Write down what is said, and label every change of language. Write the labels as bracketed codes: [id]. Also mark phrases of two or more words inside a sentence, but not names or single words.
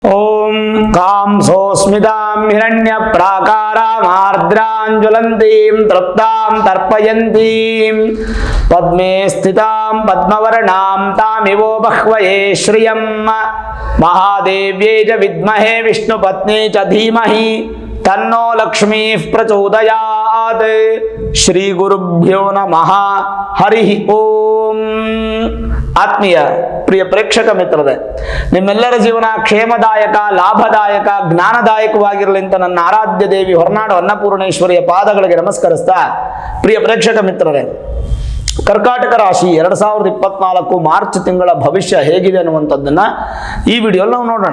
[sa] ಓಂ ಕಾಂ ಸೋಸ್ಮಿತಾಂ ಹಿರಣ್ಯ ಪ್ರಾಕಾರಾಮಾರ್ದ್ರಾಂ ಜ್ವಲಂತೀಂ ತೃಪ್ತಾಂ ತರ್ಪಯಂತೀಂ ಪದ್ಮೇ ಸ್ಥಿತಾಂ ಪದ್ಮವರ್ಣಾಂ ತಾಮಿವೋ ಬಹ್ವಯೇ ಶ್ರಿಯಂ ಮಹಾದೇವ್ಯೈ ಚ ವಿದ್ಮಹೇ ವಿಷ್ಣುಪತ್ನೇ ಚ ಧೀಮಹಿ ತನ್ನೋ ಲಕ್ಷ್ಮೀ ಪ್ರಚೋದಯಾತ್. ಶ್ರೀ ಗುರುಭ್ಯೋ ನಮಃ. ಹರಿ ಓಂ. [kn] ಆತ್ಮೀಯ ಪ್ರಿಯ ಪ್ರೇಕ್ಷಕ ಮಿತ್ರರೇ, ನಿಮ್ಮೆಲ್ಲರ ಜೀವನ ಕ್ಷೇಮದಾಯಕ, ಲಾಭದಾಯಕ, ಜ್ಞಾನದಾಯಕವಾಗಿರಲಿ ಅಂತ ನನ್ನ ಆರಾಧ್ಯ ದೇವಿ ಹೊರನಾಡು ಅನ್ನಪೂರ್ಣೇಶ್ವರಿಯ ಪಾದಗಳಿಗೆ ನಮಸ್ಕರಿಸ್ತಾ, ಪ್ರಿಯ ಪ್ರೇಕ್ಷಕ ಮಿತ್ರರೇ, ಕರ್ಕಾಟಕ ರಾಶಿ 2024 ಮಾರ್ಚ್ ತಿಂಗಳ ಭವಿಷ್ಯ ಹೇಗಿದೆ ಅನ್ನುವಂಥದ್ದನ್ನು ಈ ವಿಡಿಯೋಲ್ಲಿ ನಾವು ನೋಡೋಣ.